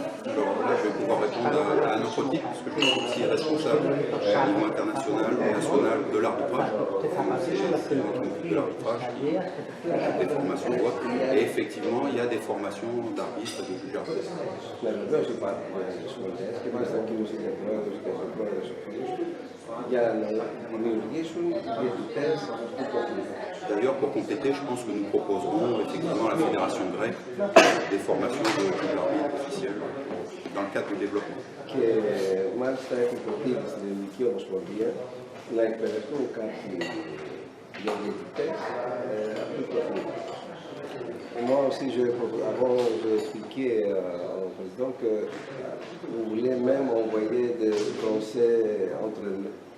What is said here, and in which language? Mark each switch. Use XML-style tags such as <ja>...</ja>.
<fr>Alors là, je vais pouvoir répondre à un autre titre, parce que je suis aussi responsable au niveau international et national de l'arbitrage. C'est moi qui m'occupe de l'arbitrage, des formations ou autres. Et effectivement, il y a des formations d'arbitres et de juges arbitres.</fr> <el>Ναι, βεβαίως υπάρχουν σχολές και μάλιστα ο κύριος Ιδιαπρόεδρος και ο πρόεδρος ο φίλος του για να δημιουργήσουν διαιτητές αυτού του αθλητικού.</el> <fr>D'ailleurs, pour compléter, je pense que nous proposerons effectivement à la fédération grecque des formations de juges arbitres officiels dans le cadre du développement.</fr> <el>Και μάλιστα έχει προτείνει στην Ελληνική Ομοσπονδία να εκπαιδευτούν κάποιοι για διαιτητές αυτού του αθλητικού.</el> <fr>Moi aussi, avant, j'ai expliqué au président que vous voulez même envoyer des Français entre les</fr>